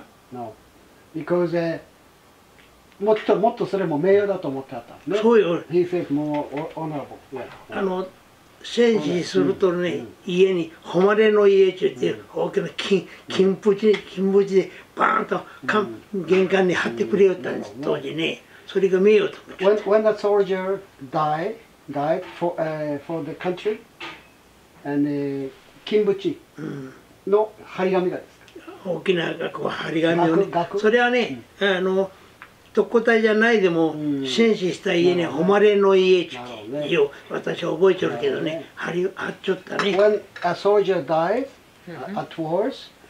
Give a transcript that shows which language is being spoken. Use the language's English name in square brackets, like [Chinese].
[English] No, because [Japanese] もっとそれも名誉だと思ってあったんですね。そうよ。 [English] He felt more honorable. [Japanese] 戦死するとね、家に誉れの家って言って大きな金縁でバーンと玄関に貼ってくれよったんです当時ね。それが名誉と思って。 [English] When the soldier died for the country and [Japanese] 金縁の張り紙がですか。大きな張り紙をね。それはね特攻隊じゃないでも戦死した家に誉れの家って家を私は覚えてるけどね貼っちゃったね。 [English] When a soldier died at wars,